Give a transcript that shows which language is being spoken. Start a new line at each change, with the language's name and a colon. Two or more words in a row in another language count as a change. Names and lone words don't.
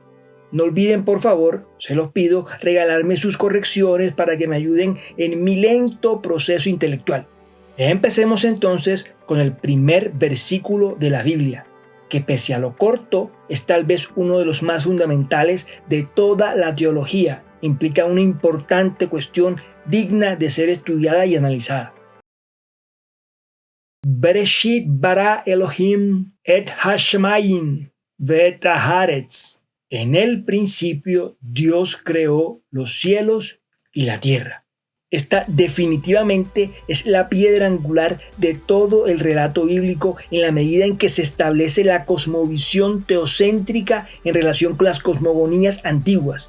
Spanish: No olviden, por favor, se los pido, regalarme sus correcciones para que me ayuden en mi lento proceso intelectual. Empecemos entonces con el primer versículo de la Biblia, que pese a lo corto es tal vez uno de los más fundamentales de toda la teología. Implica una importante cuestión digna de ser estudiada y analizada.
Hebrew: בראשית ברא אלהים את השמים ואת הארץ.
Spanish: En el principio Dios creó los cielos y la tierra. Esta definitivamente es la piedra angular de todo el relato bíblico en la medida en que se establece la cosmovisión teocéntrica en relación con las cosmogonías antiguas.